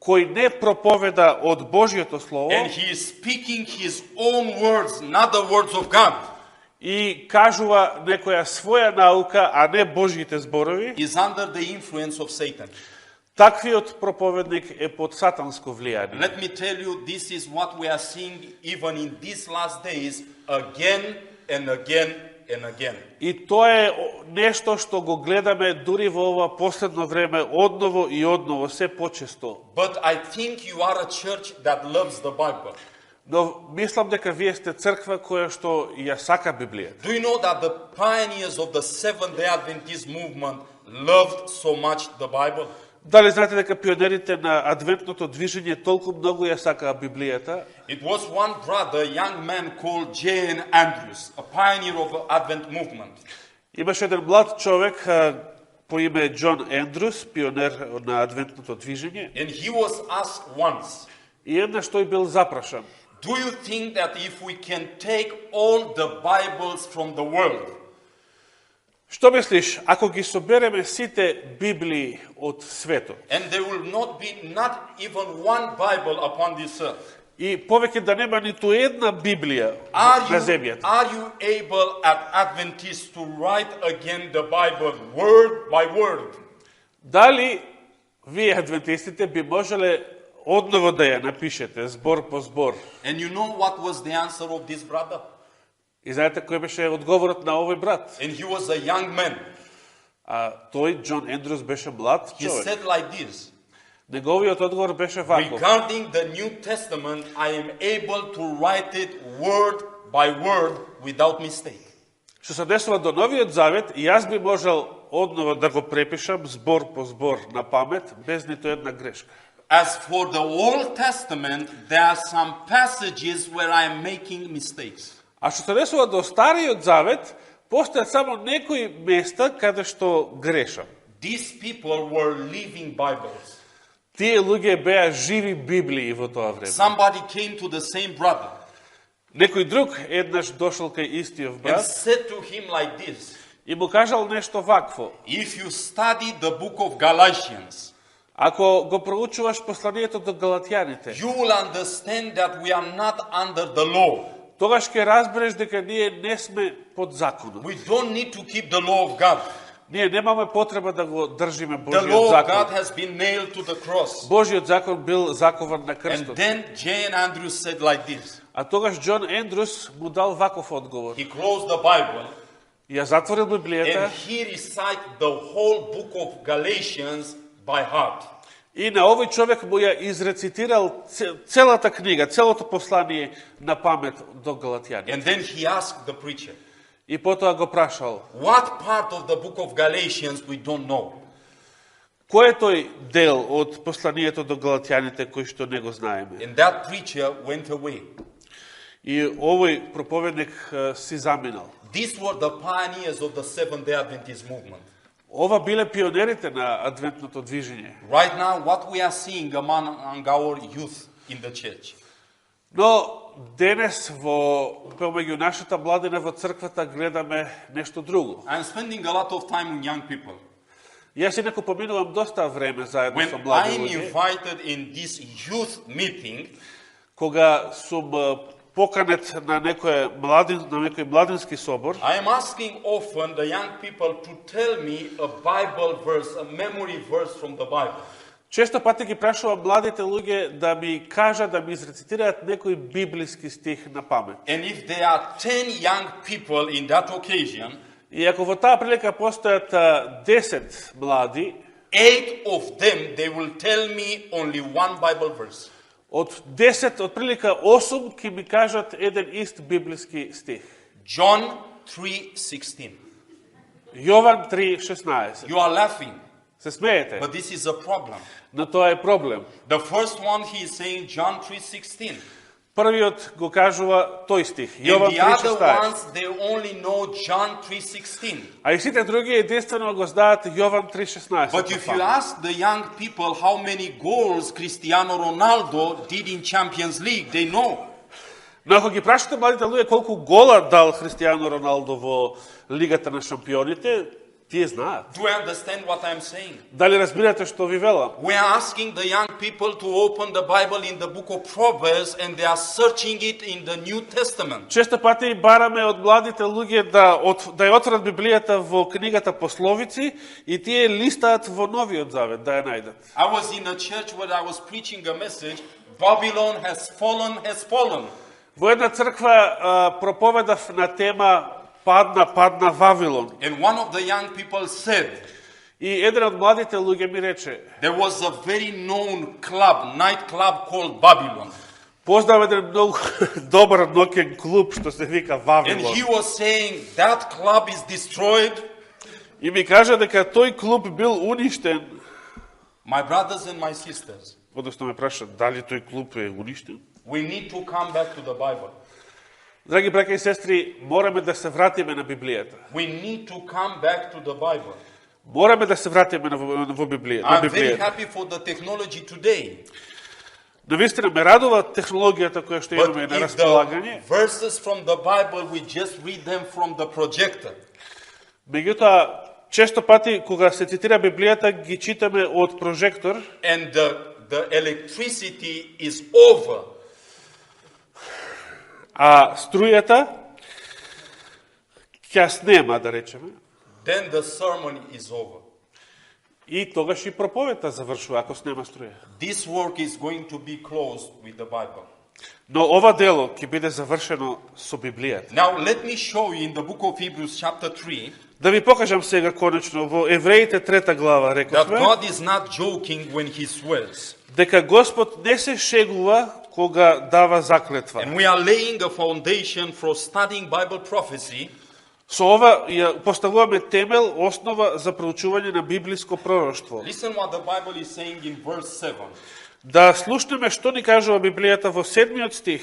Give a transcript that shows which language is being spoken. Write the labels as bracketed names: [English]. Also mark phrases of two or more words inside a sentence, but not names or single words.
[Macedonian] кој не проповеда од Божјото Слово [English] and he is speaking his own words, not the words of God, [Macedonian] и кажува некоја своја наука, а не Божјите зборови, [English] is under the influence of Satan. [Macedonian] таквиот проповедник е под сатанско влијание. [English] Let me tell you, this is what we are seeing even in these last days, again and again and again. [Macedonian] И тоа е нешто што го гледаме дури во ова последно време одново и одново, се почесто. [English] But I think you are a church that loves the Bible. [Macedonian] Но мислам дека вие сте црква која што ја сака Библијата. [English] Do you know that the pioneers of the Seventh-day Adventist movement loved so much the Bible? [Macedonian] Дали знаете дека пионерите на адвентното движење толку многу ја сакаа Библијата? [English] It was one brother, a young man called J.N. Andrews, a pioneer of the Advent movement. [Macedonian] Имаше еден млад човек по име Џон Ендрус, пионер на адвентното движење, [English] And he was asked once, [Macedonian] и еднаш тој бил запрашан: [English] do you think that if we can take all the Bibles from the world, [Macedonian] што мислиш, ако ги собереме сите Библии од светот, [English] and there will not be not even one Bible upon this earth, [Macedonian] и повеќе да нема ниту една Библија на земјата, [English] are you able as Adventists to write again the Bible word by word? [Macedonian] дали вие адвентистите би можеле одново да ја напишете збор по збор? [English] And you know what was the answer of this brother? [Macedonian] И знаете кој беше одговорот на овој брат? [English] And he was a young man. [Macedonian] А тој Џон Ендрус беше млад [English] He [Macedonian] човек. [English] said like this, [Macedonian] Неговиот одговор беше ваков: [English] regarding the New Testament, I am able to write it word by word without mistake. [Macedonian] Што се однесува до Новиот Завет, и јас би можел одново да го препишам збор по збор на памет, без ниту една грешка. [English] As for the Old Testament, there are some passages where I am making mistakes. [Macedonian] А што се однесува до Стариот Завет, постојат само некои места каде што грешам. [English] These people were living Bibles. [Macedonian] Тие луѓе беа живи Библии во тоа време. [English] Somebody came to the same brother [Macedonian] Некој друг еднаш дошол кај истиот [English] and [Macedonian] брат [English] said to him like this, [Macedonian] и му кажал нешто вакво: [English] if you study the book of Galatians, [Macedonian] ако го проучуваш посланието до галатјаните, [English] you will understand that we are not under the law. [Macedonian] тогаш ќе разбереш дека ние не сме под законот. [English] We don't need to keep the law of God. [Macedonian] Ние немаме потреба да го држиме [English] The [Macedonian] Божиот [English] law of God [Macedonian] закон. [English] has been nailed to the cross. [Macedonian] Божиот закон бил закован на [English] And [Macedonian] крстот. [English] then J.N. Andrews said like this. [Macedonian] А тогаш Џон Ендрус му дал ваков одговор. [English] He closed the Bible [Macedonian] Ја затворил [English] and [Macedonian] Библијата [English] he recited the whole book of Galatians by heart. [Macedonian] и на овој човек му ја изрецитирал целата книга, целото послание на памет до галатјани. [English] And then he asked the preacher, [Macedonian] И потоа го прашал: [English] what part of the book of Galatians we don't know? [Macedonian] кој е тој дел од посланието до галатјаните кој што не го знаеме? [English] And that preacher went away. [Macedonian] И овој проповедник си заминал. [English] These were the pioneers of the Seventh-day Adventist movement. [Macedonian] Ова биле пионерите на адвентното движење. [English] Right now, what we are seeing among our youth in the church, [Macedonian] Но денес помеѓу нашата младина во црквата гледаме нешто друго. [English] I'm spending a lot of time with young people. [Macedonian] Јас инаку поминувам доста време заедно со [English] When [Macedonian] млади [English] I'm [Macedonian] луѓе. [English] invited in this youth meeting, [Macedonian] Кога сум поканет на некој младински собор, [English] I am asking often the young people to tell me a Bible verse, a memory verse from the Bible. [Macedonian] често пати ги прашувам младите луѓе да ми кажат, да ми изрецитираат некој библиски стих на памет. [English] And if there are 10 young people in that occasion, [Macedonian] И ако во таа прилика постојат 10 млади, [English] 8 of them, they will tell me only one Bible verse. [Macedonian] од 10, од прилика 8 ќе ми кажат еден ист библиски стих. [English] John 3:16. [Macedonian] Јован 3:16. [English] You are laughing, [Macedonian] Се смеете, [English] but this is a problem. [Macedonian] но тоа е проблем. [English] The first one he is saying John 3:16. [Macedonian] Првиот го кажува тој стих, [English] And [Macedonian] Јован [English] the other [Macedonian] 3:16. [English] ones, they only know John 3:16. [Macedonian] А и сите други единствено го знаат Јован 3:16. [English] But if you ask the young people how many goals Cristiano Ronaldo did in Champions League, they know. [Macedonian] Но ако ги прашате младите луѓе колку гола дал Христијано Роналдо во Лигата на шампионите, Тие знаат. [English] Do you understand what I'm saying? [Macedonian] Дали разбирате што ви велам? [English] We are asking the young people to open the Bible in the book of Proverbs and they are searching it in the New Testament. [Macedonian] Често пати бараме од младите луѓе да ја отворат Библијата во книгата Пословици и тие листаат во Новиот Завет да ја најдат. [English] I was in a church where I was preaching a message, Babylon has fallen, has fallen. [Macedonian] Во една црква проповедав на тема Падна Вавилон. [English] And one of the young people said, [Macedonian] И еден од младите луѓе ми рече, [English] there was a very known club, night club called Babylon. [Macedonian] познав еден многу добар ноќен клуб што се вика [English] And [Macedonian] Вавилон. [English] he was saying, that club is destroyed. [Macedonian] И ми кажа дека тој клуб бил уништен. [English] My brothers and my sisters, [Macedonian] Односно ме праша дали тој клуб е уништен. [English] we need to come back to the Bible. [Macedonian] Драги браќа и сестри, мораме да се вратиме на Библијата. [English] We need to come back to the Bible. [Macedonian] Мораме да се вратиме во Библијата. [English] I'm very happy for the technology today. [Macedonian] Навистина ме радува технологијата која што [English] But [Macedonian] имаме на [English] if [Macedonian] располагање. [English] the verses from the Bible, we just read them from the projector. [Macedonian] Меѓутоа, често пати кога се цитира Библијата ги читаме од прожектор, [English] And the electricity is over. [Macedonian] а струјата ќе снема, да речеме, [English] Then the sermon is over. [Macedonian] и тогаш и проповедта завршува ако снема струја. [English] This work is going to be closed with the Bible. [Macedonian] Но ова дело ќе биде завршено со Библијата. [English] Now let me show you in the book of Hebrews chapter 3 [Macedonian] Да ви покажам сега конечно во Евреите 3 глава [English] that [Macedonian] рековме [English] God is not joking when he swears. [Macedonian] дека Господ не се шегува кога дава заклетва. [English] And we are laying a foundation for studying Bible prophecy. [Macedonian] Со ова ја поставуваме темел, основа за проучување на библиско пророштво. [English] Listen what the Bible is saying in verse 7. [Macedonian] Да слушнеме што ни кажува Библијата во 7 стих.